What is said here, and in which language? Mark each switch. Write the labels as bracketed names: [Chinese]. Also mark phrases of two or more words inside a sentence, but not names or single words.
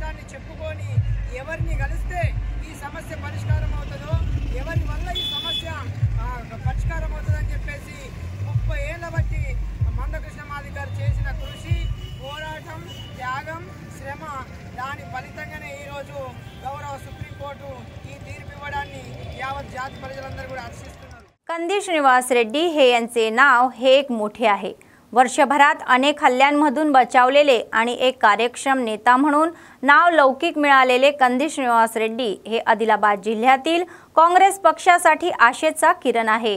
[Telugu] చెప్పుకొని ఎవరిని కలిస్తే ఈ సమస్య పరిష్కారం అవుతుందో, ఎవరి వల్ల ఈ సమస్య పరిష్కారం అవుతుందని చెప్పేసి 30 ఏళ్ల బట్టి మందకృష్ణ మాదిగ గారు చేసిన కృషి, పోరాటం, త్యాగం, శ్రమ, దాని ఫలితంగానే ఈరోజు గౌరవ సుప్రీంకోర్టు ఈ తీర్పు ఇవ్వడాన్ని యావత్ జాత प्रजలందరూ కూడా హర్షిస్తున్నారు। [Marathi] कंदी श्रीनिवास रेड्डी हे यांचे नाव हे एक मोठे आहे। वर्षभरात अनेक हल्ल्यांमधून बचावलेले आणि एक कार्यक्षम नेता म्हणून नाव लौकिक मिळालेले कंदी श्रीनिवास रेड्डी हे आदिलाबाद जिल्ह्यातील काँग्रेस पक्षासाठी आशेचा किरण आहे।